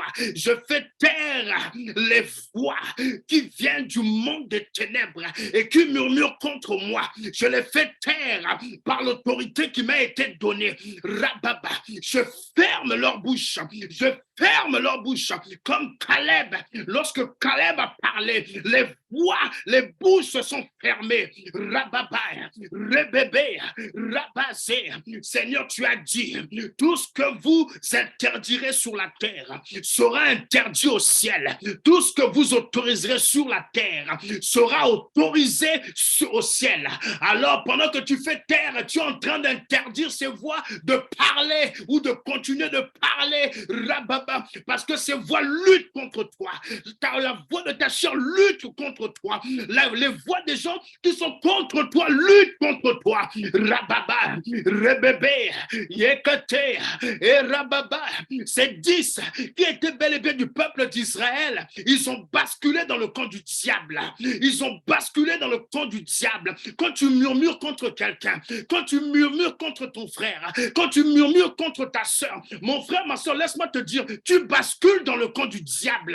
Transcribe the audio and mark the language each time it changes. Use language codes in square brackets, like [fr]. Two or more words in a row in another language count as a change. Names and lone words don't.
[fr] Je fais taire les voix qui viennent du monde des ténèbres et qui murmurent contre moi. Je les fais taire par l'autorité qui m'a été donnée. Rababa, je ferme leur bouche. Je ferme leur bouche comme Caleb. Lorsque Caleb a parlé, les voix, les bouches se sont fermées. Rababa, rebébé, rabazé. Seigneur, tu as dit, tout ce que vous interdirez sur la terre sera interdit au ciel. Tout ce que vous autoriserez sur la terre sera autorisé au ciel. Alors, pendant que tu fais taire, tu es en train d'interdire ces voix de parler ou de continuer de parler, rababa, parce que ces voix luttent contre toi. La voix de ta chair lutte contre toi. Les voix des gens qui sont contre toi luttent contre toi. Rababa, rebébé, yekate, et rababa. Ces 10 qui étaient bel et bien du peuple d'Israël, ils ont basculé dans le camp du diable. Ils ont basculé dans le camp du diable. Quand tu murmures contre quelqu'un, quand tu murmures contre ton frère, quand tu murmures contre ta soeur, mon frère, ma soeur, laisse-moi te dire, tu bascules dans le camp du diable.